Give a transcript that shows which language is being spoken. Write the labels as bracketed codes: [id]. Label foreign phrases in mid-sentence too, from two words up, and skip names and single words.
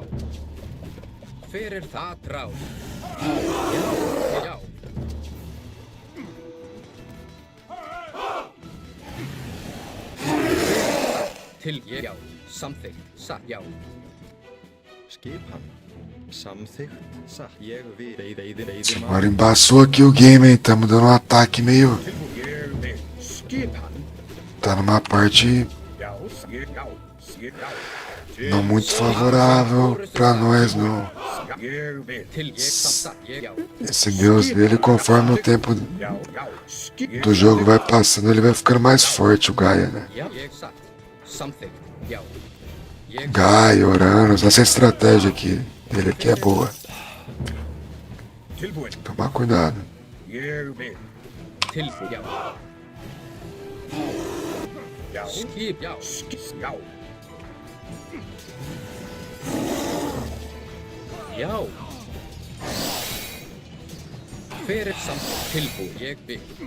[is] Hver það? Atrás. Já. Til já. Samþykkt. Satt. Já. Skipan. Samþykkt. Satt. Ég vil. [pt] Agora embaçou aqui o game, hein? Tamo dando um ataque meio... Tá numa parte... Não muito favorável pra nós, não. Esse deus dele, conforme o tempo do jogo vai passando, ele vai ficando mais forte, o Gaia, né? Gaia, Uranus, essa estratégia aqui dele aqui é boa. Tomar cuidado. [is] Já. Hver samt tilbúinn. Ég vil.